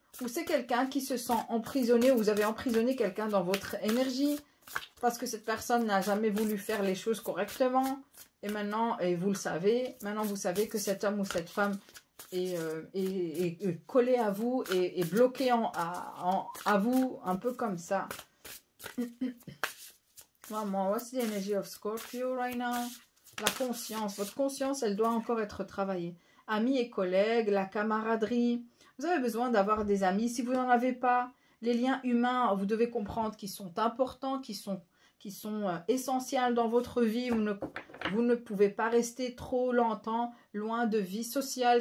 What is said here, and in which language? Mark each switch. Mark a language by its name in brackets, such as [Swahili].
[French] Ou c'est quelqu'un qui se sent emprisonné, ou vous avez emprisonné quelqu'un dans votre énergie. Parce que cette personne n'a jamais voulu faire les choses correctement. Et maintenant, et vous le savez, maintenant vous savez que cet homme ou cette femme est collé à vous et bloqué à vous, un peu comme ça. [English] Maman, what's the energy of Scorpio right now? [French] La conscience, votre conscience, elle doit encore être travaillée. Amis et collègues, la camaraderie. Vous avez besoin d'avoir des amis. Si vous n'en avez pas, les liens humains, vous devez comprendre qu'ils sont importants, qu'ils sont essentiels dans votre vie. Vous ne pouvez pas rester trop longtemps loin de vie sociale.